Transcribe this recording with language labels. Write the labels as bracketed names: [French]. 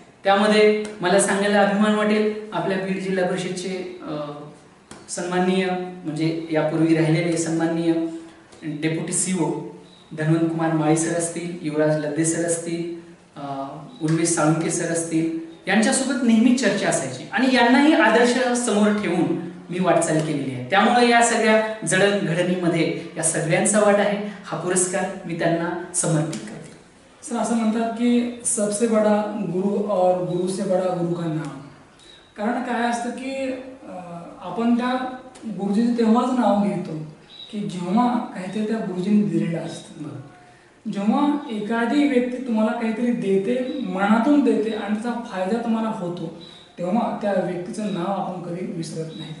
[Marathi] त्यामध्ये मला सांगायला अभिमान वाटेल, आपल्या बीड जिल्हा परिषदचे सन्माननीय, म्हणजे यापूर्वी राहिलेले सन्माननीय डेप्युटी CO धन्वंत कुमार माळी सर असतील, युवराज लद्दे सर असतील, उर्मेश साळुंके सर असतील, यांच्यासोबत नेहमी चर्चा असायची. आणि यांनाही आदर्श समोर ठेवून मी वाटचाल केलेली आहे. त्यामुळे या सगळ्या जडणघडणीमध्ये या सगळ्यांचा वाटा आहे. हा पुरस्कार मी त्यांना समर्पित करते. [Hindi] सर, [Marathi] असं म्हणतात की [Hindi] सबसे बडा गुरु और गुरु से बडा गुरु का नाम. [Marathi] कारण काय असतं की आपण त्या गुरुजीचं तेव्हाच नाव घेतो की जेव्हा काहीतरी त्या गुरुजींनी दिलेलं असतं. जेव्हा एखादी व्यक्ती तुम्हाला काहीतरी देते, मनातून देते आणि त्याचा फायदा तुम्हाला होतो, तेव्हा त्या व्यक्तीचं नाव आपण कधी विसरत नाही.